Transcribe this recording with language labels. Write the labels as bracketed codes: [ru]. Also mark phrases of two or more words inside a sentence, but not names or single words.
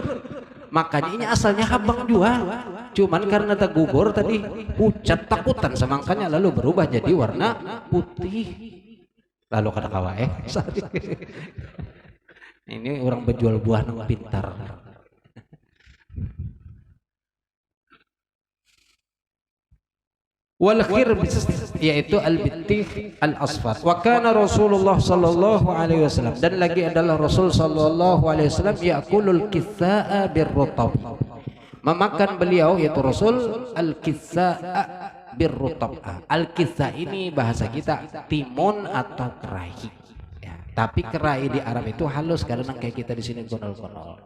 [bjn] Makanya ini asalnya habang juga cuman karena tergugur tadi pucat takutan semangkanya lalu berubah jadi warna putih lalu kata kawae ini orang berjual buah nang pintar. [ar] والخربز [bjn] yaitu [ar] البطيخ الأصفر. وكان رسول الله صلى الله عليه وسلم, [bjn] dan lagi adalah Rasul [ar] صلى الله عليه وسلم يأكل القثاء بالرطب. [bjn] Memakan beliau yaitu Rasul [ar] القثاء بالرطب. القثاء [bjn] ini bahasa kita timun atau kerai. Ya, tapi kerai di Arab itu halus karena kayak kita di sini gonol-gonol.